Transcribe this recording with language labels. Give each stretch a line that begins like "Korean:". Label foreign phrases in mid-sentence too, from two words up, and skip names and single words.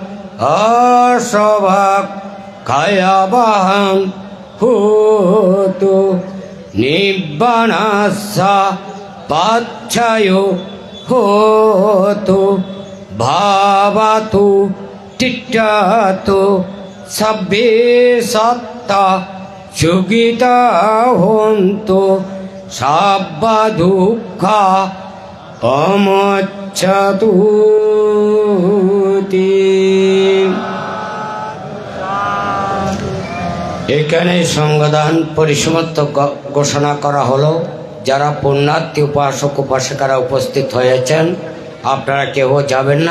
Pali: আশবাক খায়াবাহং হোতু নিব্বানাস্য পাচ্ছায়ো হোতু ভাবাতু তিষ্ঠতু সব্বে সত্তা যুগিতা হন্তু সব্বা দুঃখা অমচ্ছতু।
Bangla: এখানে সংবিধান পরিসমাপ্ত ঘোষণা করা হলো। যারা পুণ্যার্থী উপাসক উপাসিকারা উপস্থিত হয়েছেন আপনারা কেউ যাবেন না।